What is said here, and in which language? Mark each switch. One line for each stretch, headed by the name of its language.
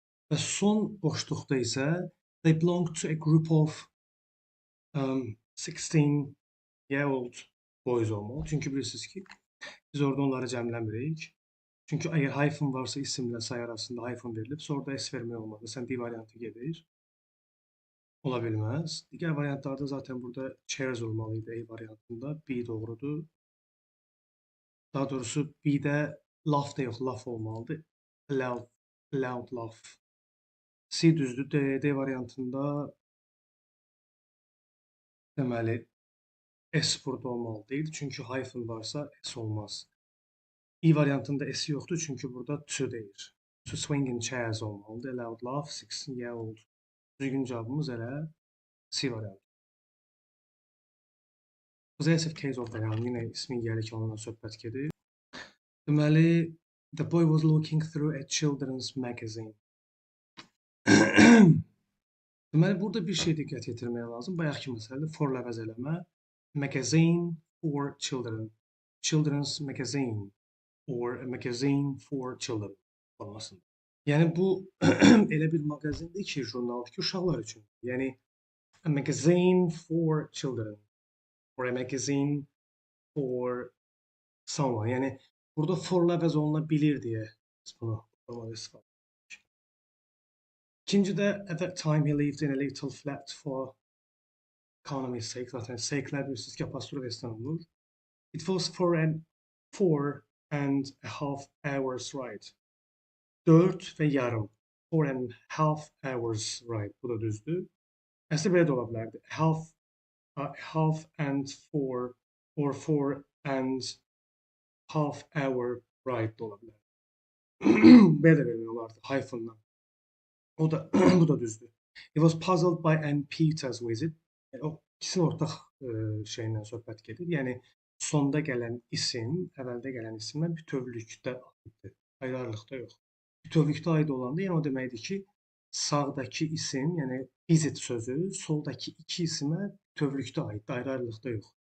Azerbaijani: Və son boşluqda isə
English: they belong to a group of 16-year-old boys
Azerbaijani: olmalı. Çünki bilirsiniz ki, biz orada onları cəmləmirik. Çünki əgər hyphen varsa isimlə say arasında hyphen verilibsə, orada s vermək olmaz. Məsələn, D variantı gedir. Ola bilməz. Digər variantlarda zaten burada chairs olmalıydı A variantında. B doğrudur. Daha doğrusu B-də laugh da yox, laugh olmalıdır. Loud laugh. C düzdür. D variantında deməli S burada olmalı deyil. Çünki hyphen varsa S olmaz. E variantında S yoxdur. Çünki burada to deyir.
English: To swinging chairs
Azerbaijani: olmalıdır. Loud laugh, 16-year-old. Düzgün cavabımız elə C variantı. Possessive case of dayan, yenə ismin gəlik onunla söhbət gedir. Deməli,
English: the boy was looking through a children's magazine.
Azerbaijani: Deməli, burada bir şey diqqət yetirmək lazım. Bayaqki məsələdə for-la əvəz eləmə.
English: Magazine for children. Children's magazine or a magazine for children formasında.
Azerbaijani: Yəni bu elə bir mağazindir ki, jurnaldır ki, uşaqlar üçün. Yəni
English: a magazine for children or a magazine for someone.
Azerbaijani: Yəni burada for-la əvəz oluna bilir deyə biz bunu formada istifadə edirik. İkincidə
English: at that time he lived in a little flat for economy's sake.
Azerbaijani: Zaten sake'lər bilirsiniz ki, apostrof S-dən olur.
English: It was 4.5 hours ride.
Azerbaijani: 4 və yarım.
English: 4.5 hours ride.
Azerbaijani: Bu da düzdür. Əslində belə də ola bilərdi.
English: Half and 4 or 4.5 hour ride
Azerbaijani: da ola bilər. Belə də vermək olardı. Hyphen'la. O da, bu da düzdür.
English: He was puzzled by Ann Peter's visit.
Azerbaijani: O ikisinin ortaq şeyindən söhbət gedir. Yəni sonda gələn isim, əvvəldə gələn isimlə bütövlükdə aiddir. Ayrı-ayrılıqda yox. Bütövlükdə aid olanda, yəni o deməkdir ki, sağdakı isim, yəni visit sözü soldakı iki isimə bütövlükdə aiddir, ayrı-ayrılıqda yox.